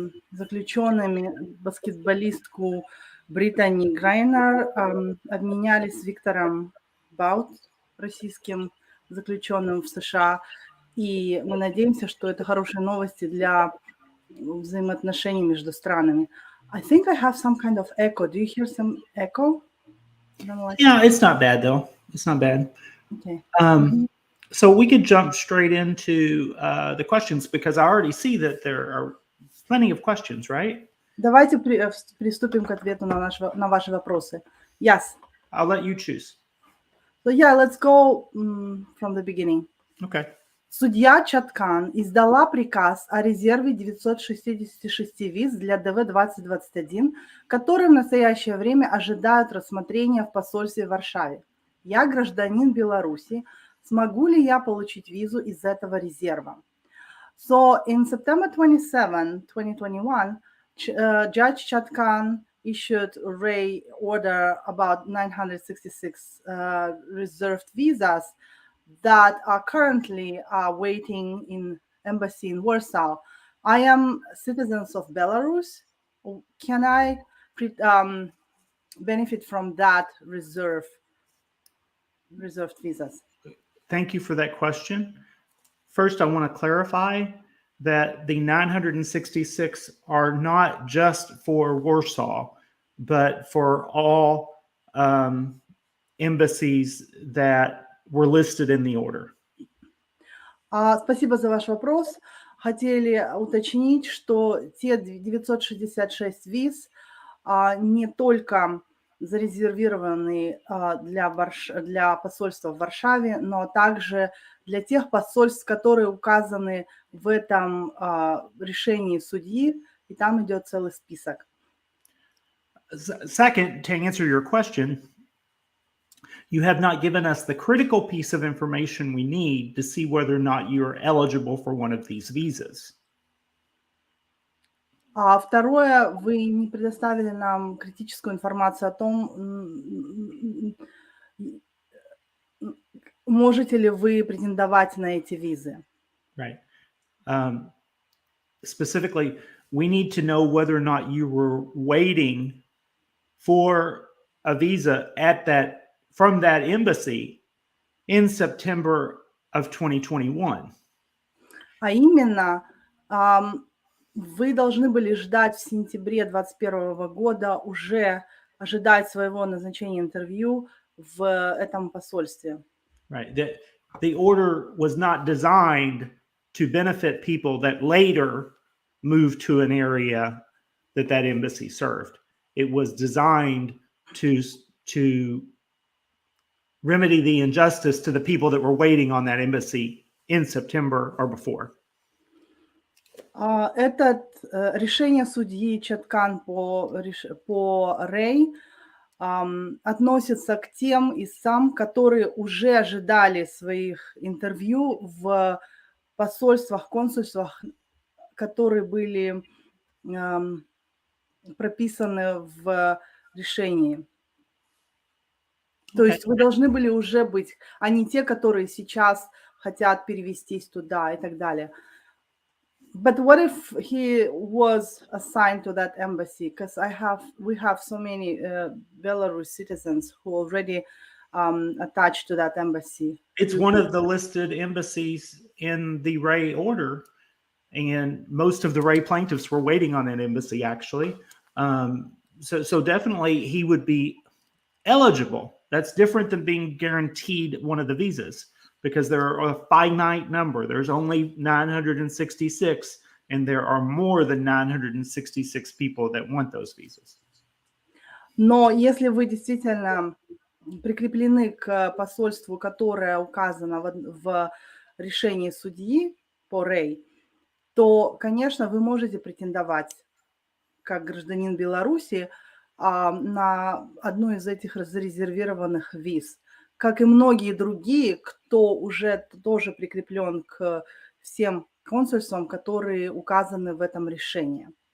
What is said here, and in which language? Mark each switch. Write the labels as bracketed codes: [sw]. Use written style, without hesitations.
[ru] заключенными баскетболистку Британи Грайнер, обменялись с Виктором Баут, российским заключенным в США, и мы надеемся, что это хорошие новости для взаимоотношений между странами. [en] I think I have some kind of echo. Do you hear some echo? Yeah, it's not bad though. It's not bad. Okay. So we could jump straight into the questions because I already see that there are plenty of questions, right? [ru] Давайте приступим к ответу на ваши вопросы. [en] Yes. I'll let you choose. So yeah, let's go from the beginning. Okay. [ru] Судья Чаткан издала приказ о резерве 966 виз для ДВ-2021, которые в настоящее время ожидают рассмотрения в посольстве в Варшаве. Я гражданин Беларуси. Смогу ли я получить визу из этого резерва? [en] So, in September 27, 2021, Judge Chatkan issued a order about 966 reserved visas that are currently waiting in embassy in Warsaw. I am citizens of Belarus. Can I benefit from that reserved visas? Thank you for that question. First, I want to clarify that the 966 are not just for Warsaw, but for all embassies that were listed in the order. [ru] Спасибо за ваш вопрос. Хотели уточнить, что те 966 виз не только зарезервированы для посольства в Варшаве, но также для тех посольств, которые указаны в этом решении судьи, и там идет целый список. [en] Second, to answer your question, you have not given us the critical piece of information we need to see whether or not you are eligible for one of these visas. [ru] А второе, вы не предоставили нам критическую информацию о том, можете ли вы претендовать на эти визы. [en] Right. Specifically, we need to know whether or not you were waiting for a visa from that embassy in September of 2021. [ru] А именно, вы должны были ждать в сентябре 2021 года, уже ожидать своего назначения интервью в этом посольстве. [en] Right. The order was not designed to benefit people that later moved to an area that embassy served. It was designed to remedy the injustice to the people that were waiting on that embassy in September or before. [ru] Это решение судьи Чаткан по Рей относится к тем истцам, которые уже ожидали своих интервью в посольствах, консульствах, которые были прописаны в решении. То [en] Okay. [ru] есть вы должны были уже быть, а не те, которые сейчас хотят перевестись туда и так далее. [en] But what if he was assigned to that embassy? Because we have so many Belarus citizens who already attached to that embassy. It's one of the listed embassies in the Ray order, and most of the Ray plaintiffs were waiting on that embassy, actually. So definitely he would be eligible. That's different than being guaranteed one of the visas, because there are a finite number. There's only 966, and there are more than 966 people that want those visas. [ru] Но если вы действительно прикреплены к посольству, которое указано в решении судьи по Рей, то, конечно, вы можете претендовать как гражданин Беларуси на одну из этих зарезервированных виз, как и многие другие, кто уже тоже прикреплен к всем консульствам, которые указаны в этом решении.